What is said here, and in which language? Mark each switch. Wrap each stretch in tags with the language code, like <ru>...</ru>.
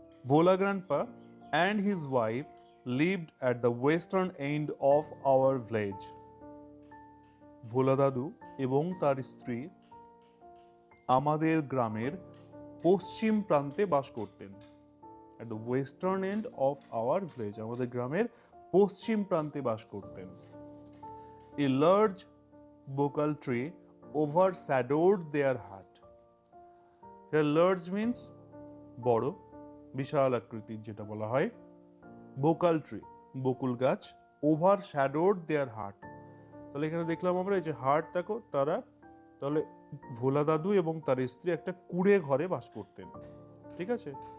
<en>Vola grandpa and his wife lived at the western end of our village.</en> <bn>ভোলা দাদু এবং তার স্ত্রী আমাদের গ্রামের পশ্চিম প্রান্তে বাস করতেন।</bn> <en>At the western end of our village,</en> <bn>আমাদের গ্রামের পশ্চিম প্রান্তে বাস করতেন।</bn> <en>A large bokal tree overshadowed their hut. Here large means</en> <bn>বড়, বিশাল আকৃতির যেটা বলা হয়। বোকাল ট্রি বকুল গাছ ওভার শ্যাডোড দেয়ার হার্ট। তাহলে এখানে দেখলাম আমরা এই যে হার্ট দেখো, তারা তাহলে ভোলা দাদু এবং তার স্ত্রী একটা কুঁড়ে ঘরে বাস করতেন, ঠিক আছে।</bn>